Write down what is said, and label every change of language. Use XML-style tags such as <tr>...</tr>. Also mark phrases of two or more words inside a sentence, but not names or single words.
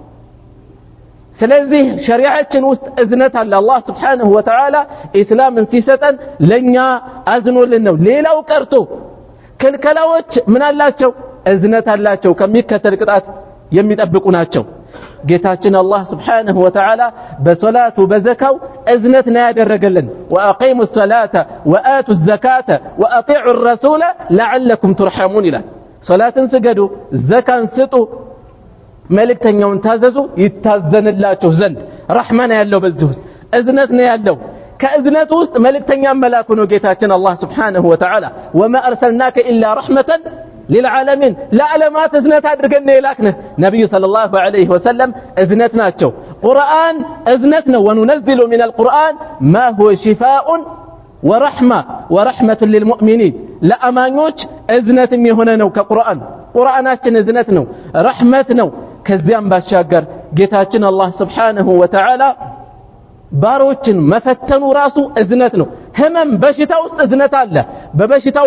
<am>ስለዚህ ሸሪዓችን ውስጥ እዝነት አለ አላህ</am> <ar>سبحانه وتعالى</ar> <am>እስላምን ሲሰጠን ለኛ አዝኖልን ነው ሌላው ቀርቶ ከልከላዎች ምን አላቸው እዝነት አላቸው ከሚከተል ቅጣት የሚጠብቁ ናቸው ጌታችን አላህ</am> <ar>سبحانه وتعالى</ar> <am>በሶላቱ በዘካው እዝነት ነው ያደረገልን</am> <ar>وأقيموا الصلاة وآتوا الزكاة وأطيعوا الرسول لعلكم ترحمون</ar> <am>ይላል ሶላትን ስገዱ ዘካን ስጡ መልእክተኛውን ታዘዙ ይታዘንላችሁ ዘንድ ረህማን ያለው በዚህ ውስጥ እዝነት ነው ያለው ከእዝነት ውስጥ መልእክተኛ መላኩ ነው ጌታችን አላህ</am> <ar>سبحانه وتعالى وما أرسلناك إلا رحمة للعالمين</ar> <am>ለዓለማት እዝነት አድርገን የላክነህ ነብዩ</am> <ar>صلى الله عليه وسلم</ar> <am>እዝነት ናቸው ቁርአን እዝነት ነው</am> <ar>وننزل من القرآن ما هو شفاء ورحمة للمؤمنين</ar> <am>ለአማኞች እዝነትም የሆነ ነው ከቁርአን ቁርአናችን እዝነት ነው ረህመት ነው ከዚያም ባሻገር ጌታችን አላህ</am> <ar>سبحانه وتعالى</ar> <am>ባሮችን መፈተኑ ራሱ እዝነት ነው ህመም በሽታ ውስጥ እዝነት አለ በበሽታው</am>